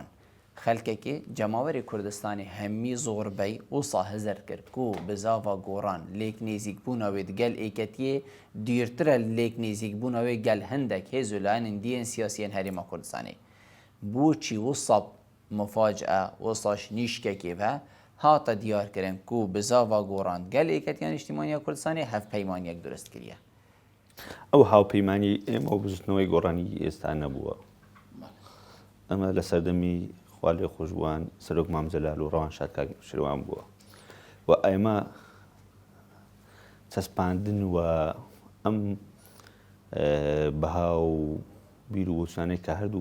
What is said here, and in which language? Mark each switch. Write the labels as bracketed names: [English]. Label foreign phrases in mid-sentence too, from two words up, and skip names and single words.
[Kurdish] Xelkekê Cemawerê Kurdistanê hemî zor bey wisa hizir kir ku bi zava goran lêk nêzîkbûna wê di gel êketiyê dûrtir e lêk nêzîkbûna wê gel hindek hêz û layinên dîyên siyasî yên Herêma Kurdistanê. Bûçî wisa mufacee wisaş nîşkekê ve hata diyarkirin ku bi zava goran gel êketiya Niştîmaniya Kurdistanê hevpeymaniyek durist kiriye. [Central Kurdish] ئەو هاوپەیمانی ئێمە و بزنەوەی گۆڕانی ئێستا نەبووە. ئەمە لە سەردەمی خوا لێ خۆشبووان سەرۆک مامزەلال و ڕەوانشاد کاک شێروان بووە و ئێمە چەسپاندن و ئەم بەها و بیر و وچانەی کە هەردوو